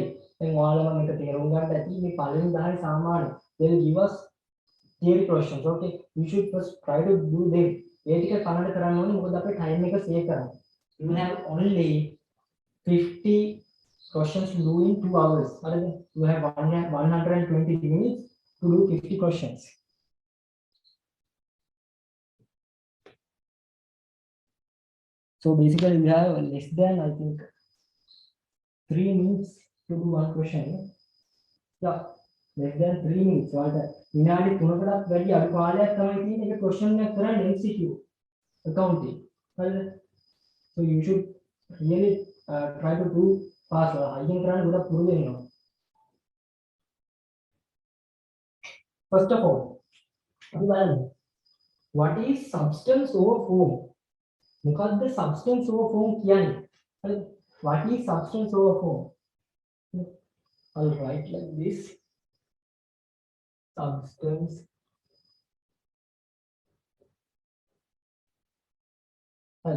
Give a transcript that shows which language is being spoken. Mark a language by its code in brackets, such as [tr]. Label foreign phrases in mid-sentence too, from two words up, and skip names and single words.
[si] දැන් ඔයාලා මම එක තේරුම් ගන්න ඇති මේ පළවෙනි 10 සාමාන්‍ය. [en] They will give us theory questions. Okay, you should first try to do them. [si] ඒ ටික කනට කරන්න ඕනේ මොකද අපේ time එක save කරන්න. [en] You have only 50 questions to do in 2 hours. [si] හරිද? [en] You have 120 minutes to do 50 questions. So basically we have less than, I think, 3 minutes to do one question. Yeah, less than 3 minutes. So [si] විනාඩි 3කටත් වැඩි අඩු කාලයක් තමයි තියෙන්නේ ඒක question එකක් කරන්න [en] MCQ accounting. So you should really try to do fast. [si] අයියෙන් කරන්න ගොඩක් පුරුදු වෙන්න ඕන. [en] First of all, [si] අපි බලමු [en] what is substance over form? [si] මොකද්ද substance over form කියන්නේ? හරිද? [en] What is substance over form? I'll write like this. Substance හරිද?